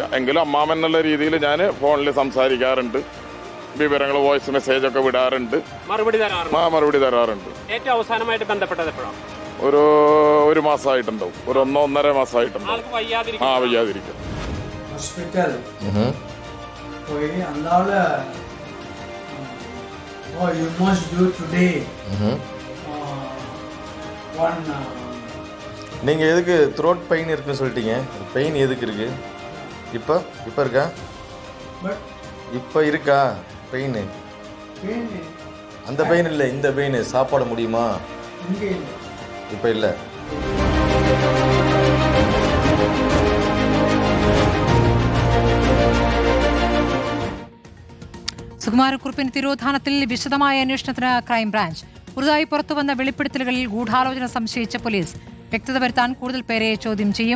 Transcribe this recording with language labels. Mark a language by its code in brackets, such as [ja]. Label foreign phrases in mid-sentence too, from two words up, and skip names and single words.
[ml] എങ്കിലും അമ്മാമൻ എന്നുള്ള രീതിയിൽ ഞാൻ ഫോണിൽ സംസാരിക്കാറുണ്ട്, വിവരങ്ങൾ വോയിസ് മെസ്സേജ് ഒക്കെ വിടാറുണ്ട്, മറുപടി തരാറുണ്ട്. ഏറ്റവും അവസാനമായിട്ട് ബന്ധപ്പെട്ടത് എപ്പോഴാണ്? ഒരു മാസമായിട്ടുണ്ടാവും, 1-1.5 മാസമായിട്ടുണ്ടാവും. വയ്യാതിരിക്കും. ഹോസ്പിറ്റൽ പോയി അന്നാള് [en] you must do today one [ta] நீங்க எதுக்கு [en] throat pain [ta] இருக்குன்னு சொல்லிட்டீங்க? பெயின் எதுக்கு இருக்கு? இப்ப இருக்கா? இப்ப இருக்கா பெயின்? அந்த பெயின் இல்லை, இந்த பெயின். சாப்பாடு முடியுமா? இப்ப இல்லை. [ml] സുകുമാരക്കുറുപ്പിന്റെ തിരോധാനത്തിൽ വിശദമായ അന്വേഷണത്തിന് ക്രൈംബ്രാഞ്ച്. പുതുതായി പുറത്തുവന്ന വെളിപ്പെടുത്തലുകളിൽ ഗൂഢാലോചന സംശയിച്ച പോലീസ് വ്യക്തത വരുത്താൻ കൂടുതൽ പേരെ ചോദ്യം ചെയ്യും.